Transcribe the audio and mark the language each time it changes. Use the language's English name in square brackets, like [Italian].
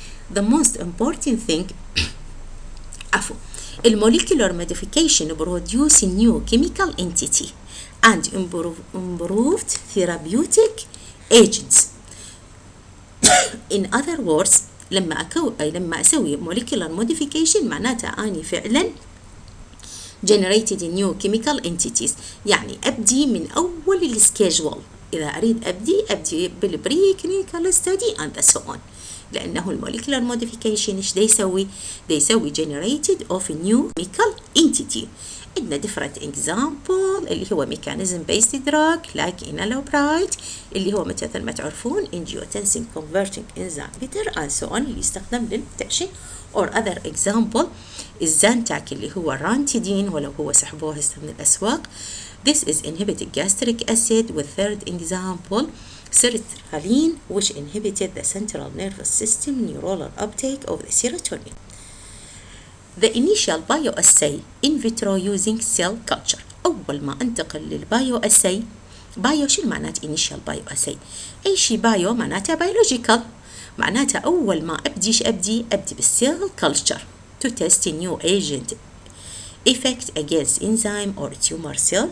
[English] The most important thing molecular modification produce a new chemical entity and improved therapeutic agents. In other words, [Arabic] لما أسوي [English] molecular modification [Arabic] معناتها أني فعلا [English] generated new chemical entities. [Arabic] يعني أبدي من أول السكيجول. إذا أريد أبدي بالبري كلينيكال ستدي [English] and so on. [Arabic] لأنه الموليكولار موديفيكيشن إيش يسوي generated of a new chemical entity. [English] عندنا different example اللي هو mechanism based drug like enalapride [Arabic] اللي هو مثل ما تعرفون [English] angiotensin converting enzyme bitter and so on [Arabic] اللي يستخدم للتعشين. or other example الزانتاك اللي هو رانتيدين ولو هو سحبوه هسه من الأسواق. [English] This is inhibited gastric acid with third example sertraline which inhibited the central nervous system neuronal uptake of the serotonin. The initial bioassay in vitro using cell culture. [Arabic] أول ما أنتقل للبايوأساي بايو شو معنات initial bioassay؟ أي شيء بايو معناته biological معناته أول ما أبدي بالcell culture [English] to test a new agent effect against enzyme or tumor cell.